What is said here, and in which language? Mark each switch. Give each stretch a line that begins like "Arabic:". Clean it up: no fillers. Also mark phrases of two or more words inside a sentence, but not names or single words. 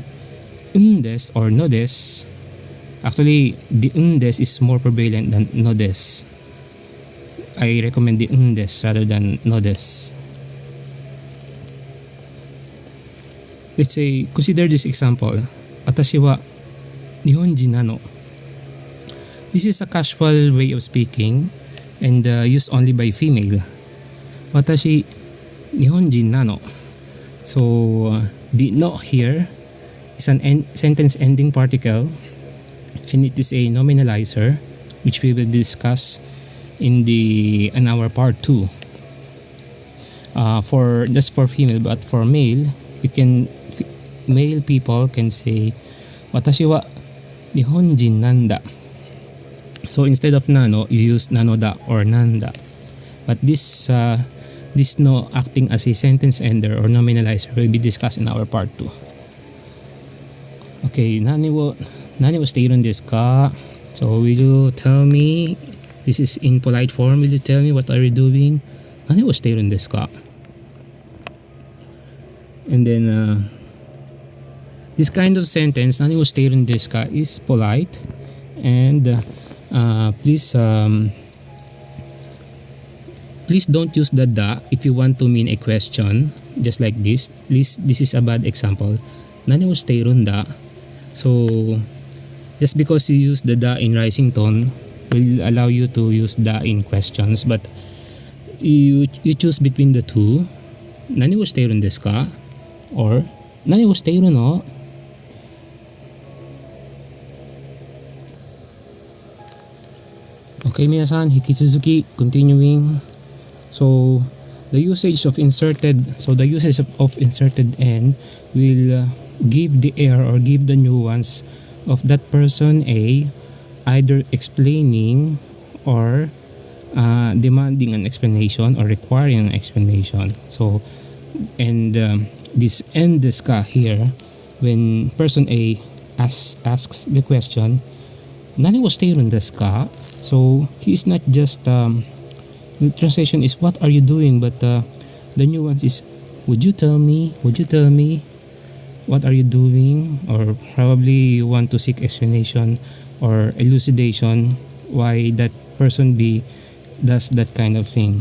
English: Des or nodes. Actually, the des is more prevalent than nodes. I recommend the des rather than nodes. Let's say, consider this example.
Japanese: 私は日本人なの.
English: This is a casual way of speaking and used only by female.
Japanese: 私日本人なの.
English: So the no here is an sentence ending particle, and it is a nominalizer, which we will discuss in our part 2. For just for female, but for male, male people can say
Japanese: 私は日本人なんだ.
English: So instead of nano, you use nanoda or nanda. But this no acting as a sentence ender or nominalizer will be discussed in our part 2.
Japanese: Okay, 何をしているんですか?
English: So will you tell me, this is in polite form, will you tell me what are you doing?
Japanese: 何をしているんですか?
English: And then this kind of sentence,
Japanese: 何をしているんですか,
English: is polite, and please don't use the da if you want to mean a question, just like this. This is a bad example.
Japanese: 何をしているんだ?
English: So just because you use the da in rising tone will allow you to use da in questions, but you choose between the two.
Japanese: 何をしているんですか? Or 何をしているの? Okay, 皆さん、引き続き,
English: continuing. So the usage of inserted n will give the air or give the nuance of that person A either explaining or demanding an explanation or requiring an explanation. So, and this end
Japanese: ですか
English: here, when person A asks the question,
Japanese: 何をしているんですか?
English: So he is not just the translation is what are you doing, but the nuance is would you tell me what are you doing, or probably you want to seek explanation or elucidation why that person B does that kind of thing.